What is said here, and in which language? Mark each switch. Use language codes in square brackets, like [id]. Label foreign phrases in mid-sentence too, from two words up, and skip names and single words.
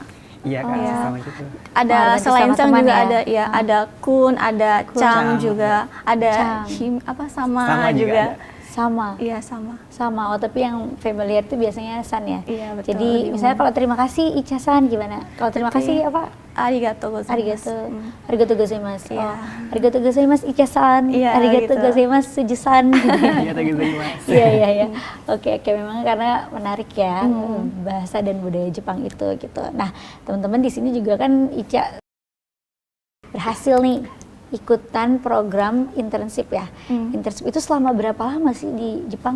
[id] Iya Kak, sama gitu. Ada selain Sang juga ya? Ada ada kun, ada Kun, Chang Chang juga, ada Chang. sama juga. Sama. Iya, sama. Sama. Oh, tapi yang familiar itu biasanya san ya. Iya, betul. Jadi misalnya kalau terima kasih Ica-san gimana? Kalau terima kasih apa? [ja] ありがとうございます. ありがとうございます. [id] Iya. [ja] Oh, ありがとうございます Ica-san. [id] Iya, Arigato gitu. gozaimasu Suju-san. Iya, gozaimasu. Iya. Oke, memang karena menarik ya bahasa dan budaya Jepang itu gitu. Nah, teman-teman di sini juga kan Ica berhasil nih ikutan program internship ya. Internship itu selama berapa lama sih di Jepang?